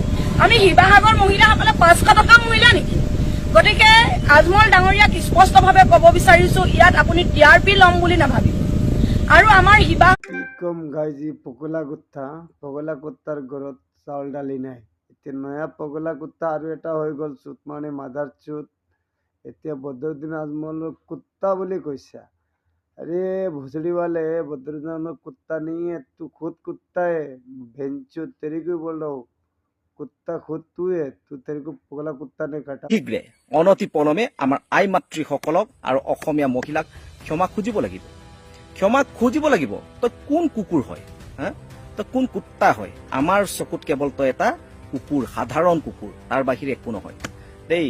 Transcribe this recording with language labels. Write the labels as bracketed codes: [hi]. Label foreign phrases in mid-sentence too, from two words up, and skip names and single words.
[as] আমি শিৱসাগৰ মহিলাসকলে 500 টকা মহিলা নেকি? গতিকে আজমল ডাঙৰীয়াক স্পষ্টভাৱে ক'ব বিচাৰিছো, ইয়াত আপুনি TRP ল'ম বুলি নাভাবিব। আৰু আমাৰ কি কম গাইজ, পগলা কুত্তাৰ ঘৰত চাউল দালি নাই। এতিয়া নয়া পগলা কুত্তা আৰু এটা হৈ গ'ল, চুত মানে মাদাৰ চুত। এতিয়া বদৰুদ্দিন আজমলক কুত্তা বুলি কৈছা। [hi] अरे भोसड़ी वाले, बदरुद्दीन में कुत्ता नहीं है, तू खुद कुत्ता है। भेंचो तेरी को बोल रहा हूँ, कुत्ता खुद तू है। तू तेरे को पगला कुत्ता ने काटा। [as] শীঘ্ৰে অনতি পলমে আমাৰ আই মাতৃসকলক আৰু অসমীয়া মহিলাক ক্ষমা খুজিব লাগিব, ক্ষমা খুজিব লাগিব। তই কোন কুকুৰ হয় হা তই কোন কুত্তা হয়? আমাৰ চকুত কেৱল তই এটা কুকুৰ, সাধাৰণ কুকুৰ, তাৰ বাহিৰে একো নহয় দেই।